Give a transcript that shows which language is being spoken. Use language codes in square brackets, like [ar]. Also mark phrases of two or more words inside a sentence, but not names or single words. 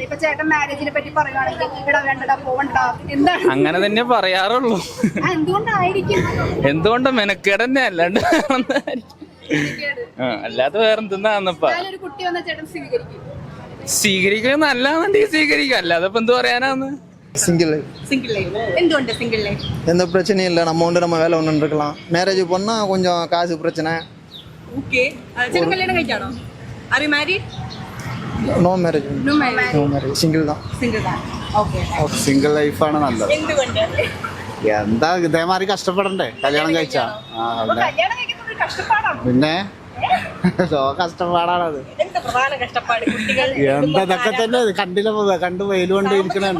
[ml] ഇപ്പൊ ചേട്ടൻ മാരേജിനെ പറ്റി പറയുകയാണെങ്കിൽ പോവണ്ട എന്താണ്? അങ്ങനെ തന്നെ പറയാറുള്ളൂ. എന്തുകൊണ്ടായിരിക്കും? എന്തുകൊണ്ടാ മെനക്കേട് തന്നെ, അല്ലാണ്ട് അല്ലാതെ വേറെന്താന്നപ്പാ. ഒരു കുട്ടി വന്ന ചേട്ടൻ സ്വീകരിക്കുക നല്ലതാണെന്നുണ്ടെങ്കിൽ സ്വീകരിക്കുക, അല്ലാതെ ഇപ്പൊ എന്ത് പറയാനാന്ന്. [en] single life. [ml] എന്തുകൊണ്ട് [en] single life? [ta] எந்த பிரச்சனையும் இல்லை. நம்ம உண்டு நம்ம வேலை ஒன்று இருக்கலாம். மேரேஜ் பண்ணால் கொஞ்சம் காசு பிரச்சனை. [ml] ഓക്കെ. ചേട്ടൻ കല്യാണം കഴിച്ചാണോ? [en] are you married? no marriage. [ta] സിംഗിൾ தான். [ml] ഓക്കെ. സിംഗിൾ ലൈഫാണ് നല്ലത്. എന്തുകൊണ്ട്? എന്താ ഇതേമാതിരി കഷ്ടപ്പെടണ്ടേ കല്യാണം കഴിച്ചാ? കല്യാണം കഴിക്കുന്നത് ഒരു കഷ്ടപ്പാടാണ്. പിന്നെ കഷ്ടപ്പാടാണത്. എന്താ പ്രധാന കഷ്ടപ്പാട്? കുട്ടികൾ എന്തൊക്കെ തന്നെ കണ്ടില്ല, കണ്ടു വെയിലുകൊണ്ട് ഇരിക്കണല്ലോ.